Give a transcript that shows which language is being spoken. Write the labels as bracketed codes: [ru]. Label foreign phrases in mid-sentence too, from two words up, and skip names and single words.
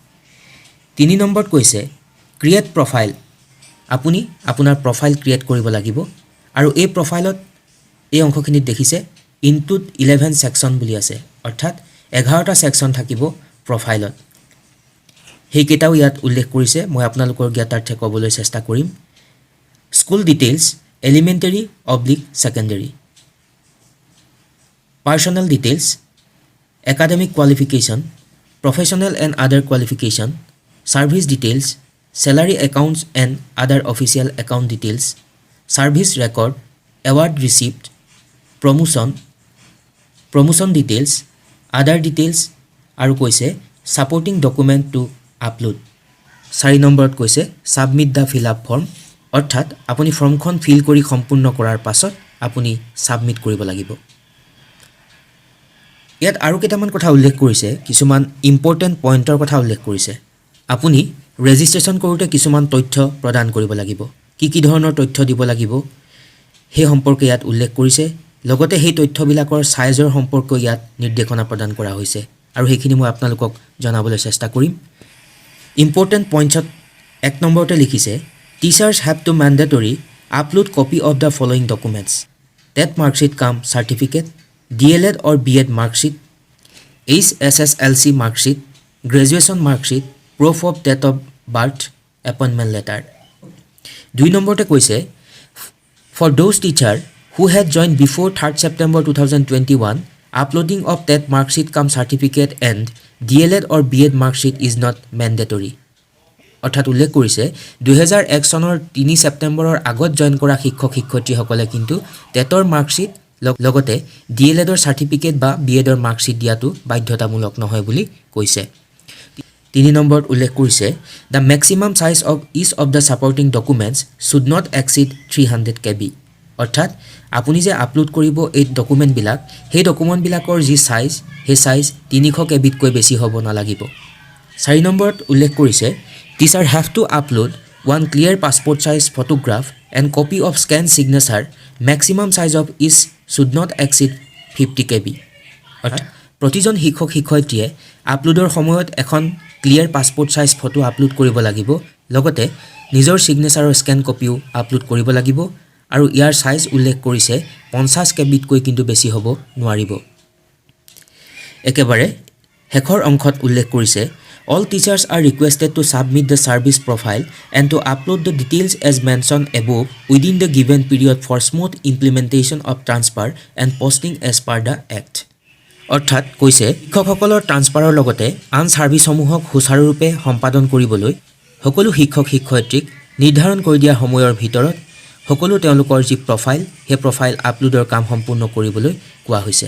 [as] 3 নম্বৰত কৈছে [en] create profile [as] আপুনি আপোনাৰ প্ৰফাইল ক্ৰিয়েট কৰিব লাগিব আৰু এই প্ৰফাইলত এই অংশখিনিত দেখিছে [en] include 11 section [as] বুলি আছে অৰ্থাৎ 11টা সেকশন থাকিব প্ৰফাইলত সেই কেইটাও ইয়াত উল্লেখ কৰিছে মই আপোনালোকৰ জ্ঞাতাৰ্থে ক'বলৈ চেষ্টা কৰিম [en] school details elementary/secondary personal details academic qualification, professional and other qualification, service details, salary accounts and other official account details, service record, award receipt, promotion details, other details [as] আৰু কৈছে [en] supporting document to upload. 4 [as] নম্বৰত কৈছে [en] submit the fill up form, [as] অৰ্থাৎ আপুনি ফৰ্মখন ফিল কৰি সম্পূৰ্ণ কৰাৰ পাছত আপুনি সাবমিট কৰিব লাগিব। ইয়াত আৰু কেইটামান কথা উল্লেখ কৰিছে, কিছুমান [en] important point [as] কথা উল্লেখ কৰিছে। আপুনি ৰেজিষ্ট্ৰেচন কৰোঁতে কিছুমান তথ্য প্ৰদান কৰিব লাগিব। কি ধৰণৰ তথ্য দিব লাগিব সেই সম্পৰ্কে ইয়াত উল্লেখ কৰিছে। লগতে সেই তথ্যবিলাকৰ সাইজৰ সম্পৰ্কে ইয়াত নিৰ্দেশনা প্ৰদান কৰা হৈছে আৰু সেইখিনি মই আপোনালোকক জনাবলৈ চেষ্টা কৰিম। [en] important points 1 [as] নম্বৰতে লিখিছে [en] teachers have to mandatory upload copy of the following documents, TET marksheet cum certificate, DLED or B.Ed marksheet, HSSLC marksheet, graduation marksheet, proof of date of birth, appointment letter. 2 [as] নম্বৰতে কৈছে [en] for those teacher who had joined before 3rd September 2021, uploading of TET marksheet cum certificate and DLED or B.Ed marksheet is not mandatory. [as] অৰ্থাৎ উল্লেখ কৰিছে 2001 চনৰ 3 ছেপ্টেম্বৰৰ আগত জইন কৰা শিক্ষক শিক্ষয়িত্ৰীসকলে কিন্তু [en] TET marksheet [as] লগতে DLEDৰ চাৰ্টিফিকেট বা B.Edৰ মাৰ্কশ্বিট দিয়াটো বাধ্যতামূলক নহয় বুলি কৈছে। [en] 3 [as] নম্বৰত উল্লেখ কৰিছে [en] the maximum size of each of the supporting documents should not exceed 300 KB. [as] অৰ্থাৎ আপুনি যে আপলোড কৰিব এই ডকুমেণ্টবিলাক, সেই ডকুমেণ্টবিলাকৰ যি সাইজ, সেই সাইজ 300 KBতকৈ বেছি হ'ব নালাগিব। [en] 4 [as] নম্বৰত উল্লেখ কৰিছে [en] teacher have to upload 1 clear passport size photograph and copy of scanned signature, maximum size of each should not exceed 50 KB. [as] অৰ্থাৎ প্ৰতিজন শিক্ষক শিক্ষয়িত্ৰীয়ে আপলোডৰ সময়ত এখন [en] clear passport size photo [as] আপলোড কৰিব লাগিব, লগতে নিজৰ সিগনেচাৰৰ [en] scan copy [as] আপলোড কৰিব লাগিব আৰু ইয়াৰ সাইজ উল্লেখ কৰিছে 50 KBতকৈ কিন্তু বেছি হ'ব নোৱাৰিব। একেবাৰে শেষৰ অংশত উল্লেখ কৰিছে [en] all teachers are requested to submit the service profile and to upload the details as mentioned above within the given period for smooth implementation of transfer and posting as per the act. [as] অৰ্থাৎ কৈছে শিক্ষকসকলৰ ট্ৰান্সফাৰৰ লগতে আন সাৰ্ভিসসমূহক সুচাৰুৰূপে সম্পাদন কৰিবলৈ সকলো শিক্ষক শিক্ষয়িত্ৰীক নিৰ্ধাৰণ কৰি দিয়া সময়ৰ ভিতৰত সকলো তেওঁলোকৰ যি প্ৰফাইল, সেই প্ৰফাইল আপলোডৰ কাম সম্পূৰ্ণ কৰিবলৈ কোৱা হৈছে।